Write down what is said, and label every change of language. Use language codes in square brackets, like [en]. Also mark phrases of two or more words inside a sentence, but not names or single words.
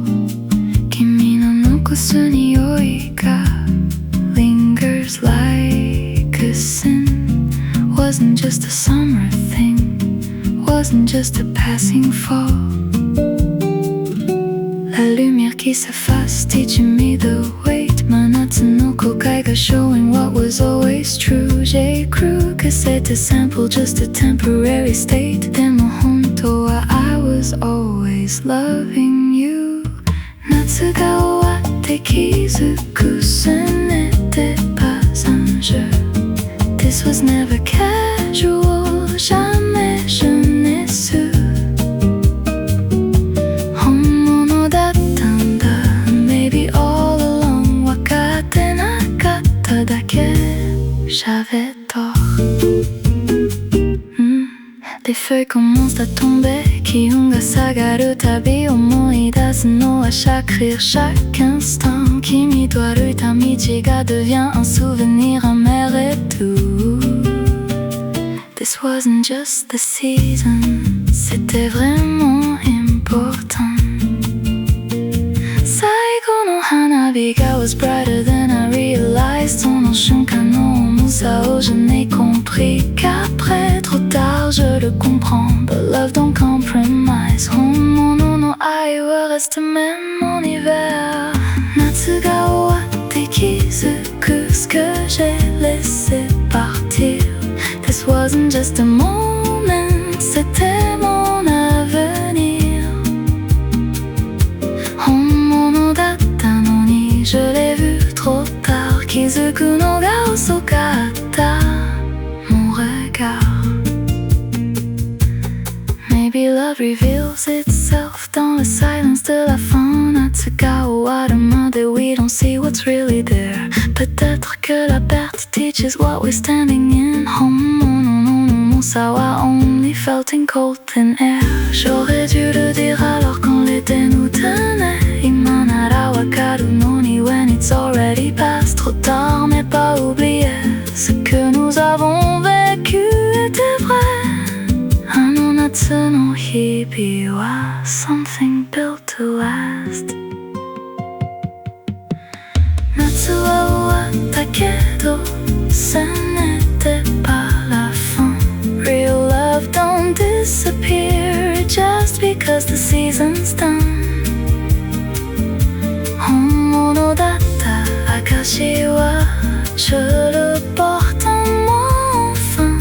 [ja] 君の残す匂いが [en] lingers like a sin. Wasn't just a summer thing, wasn't just a passing fall. [fr] La lumière qui s'efface, [en] teaching me the weight. [ja] 真夏の後悔が [en] showing what was always true. [fr] J'ai cru que c'était simple, [en] just a temporary state. [ja] でも本当は [en] I was always loving you. [ja] 夏が終わって気づく [fr] Ce n'était pas un jeu. [en] This was never casual, [fr] jamais je n'ai su. [ja] 本物だったんだ [en] Maybe all along [ja] 分かってなかっただけ [fr] J'avais tort. Les feuilles commencent à tomber [ja] 気温が下がるたび思い出すのは [fr] chaque rire, chaque instant [ja] 君と歩いた道が [fr] devient un souvenir amer et tout. [en] This wasn't just the season, [fr] c'était vraiment important. [ja] 最後の花火が [en] was brighter than I realized. [ja] その瞬間の重さを [fr] je n'ai compris qu'après trop tard je le comprends. [en] But love don't compromise. [ja] 本物の愛は [fr] reste même en hiver. [ja] 夏が終わって気づく [fr] ce que j'ai laissé partir. [en] This wasn't just a moment, [fr] c'était mon avenir. [ja] 本物だったのに [fr] je l'ai vu trop tard. [ja] 気づくのが遅かった [fr] mon regard. [en] Maybe love reveals itself [fr] dans le silence de la fin. [ja] 夏が終わるまで [en] we don't see what's really there. [fr] Peut-être que la perte [en] teaches what we're standing in. [ja] 本物の重さは [en] only felt in cold thin air. [fr] J'aurais dû le dire alors quand l'été nous tenait. [ja] 今ならわかるのに [en] when it's already past. [fr] Trop tard mais pas oublier. Ce que nous avons vécu était vrai. [ja] あの夏の日々は [en] something built to last. [ja] 夏は終わったけど [fr] ce n'était pas la fin. [en] Real love don't disappear just because the season's done. [ja] 本物だった証は [fr] je le porte en moi enfin.